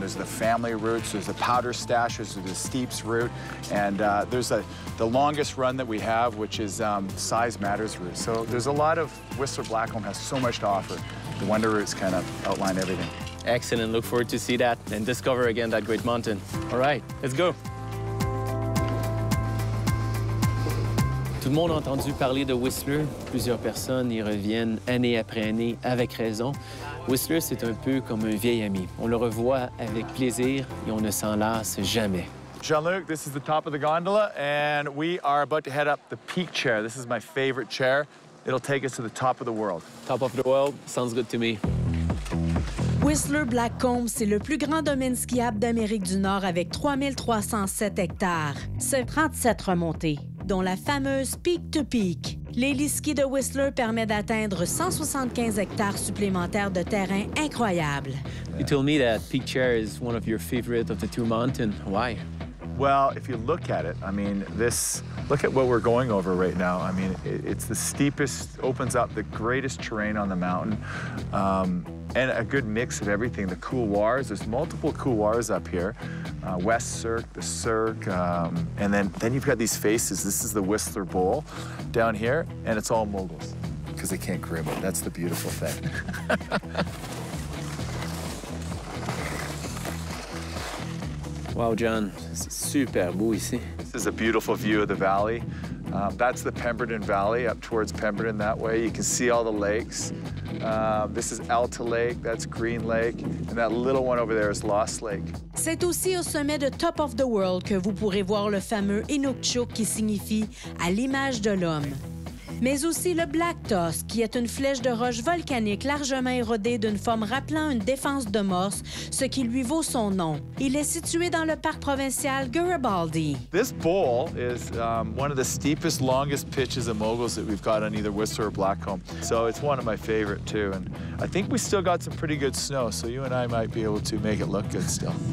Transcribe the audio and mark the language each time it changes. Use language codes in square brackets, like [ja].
[en] There's the family routes, there's the powder stash, there's the steeps route, and there's the longest run that we have, which is Size Matters route. So there's a lot of Whistler Blackcomb has so much to offer. The wonder routes kind of outline everything. Excellent. Look forward to see that and discover again that great mountain. All right, let's go. [fr] Tout le monde a entendu parler de Whistler. Plusieurs personnes y reviennent année après année, avec raison. Whistler, c'est un peu comme un vieil ami. On le revoit avec plaisir et on ne s'en lasse jamais. [en] Jean-Luc, this is the top of the gondola, and we are about to head up the peak chair. This is my favorite chair. It'll take us to the top of the world. Top of the world, sounds good to me. [fr] Whistler Blackcomb, c'est le plus grand domaine skiable d'Amérique du Nord avec 3307 hectares. C'est 37 remontées, dont la fameuse Peak to Peak. L'Héli Ski de Whistler permet d'atteindre 175 hectares supplémentaires de terrain incroyable. [en] You told me that Peak Chair is one of your favorite of the two mountains. Why? Well, if you look at it, I mean, look at what we're going over right now. I mean, it's the steepest, opens up the greatest terrain on the mountain, and a good mix of everything. The couloirs, there's multiple couloirs up here. West Cirque, the Cirque, and then you've got these faces. This is the Whistler Bowl down here, and it's all moguls, because they can't crib it. That's the beautiful thing. [fr] Wow, John, c'est super beau ici. [en] This is a beautiful view of the valley. That's the Pemberton Valley, up towards Pemberton that way. You can see all the lakes. This is Alta Lake, that's Green Lake, and that little one over there is Lost Lake. [fr] C'est aussi au sommet de Top of the World que vous pourrez voir le fameux Inukchuk qui signifie « à l'image de l'homme ». Mais aussi le Black Tusk, qui est une flèche de roche volcanique largement érodée d'une forme rappelant une défense de morse, ce qui lui vaut son nom. Il est situé dans le parc provincial Garibaldi. [en] This bowl is one of the steepest, longest pitches of moguls that we've got on either Whistler or Blackcomb. So it's one of my favorite, too. And I think we still got some pretty good snow, so you and I might be able to make it look good still.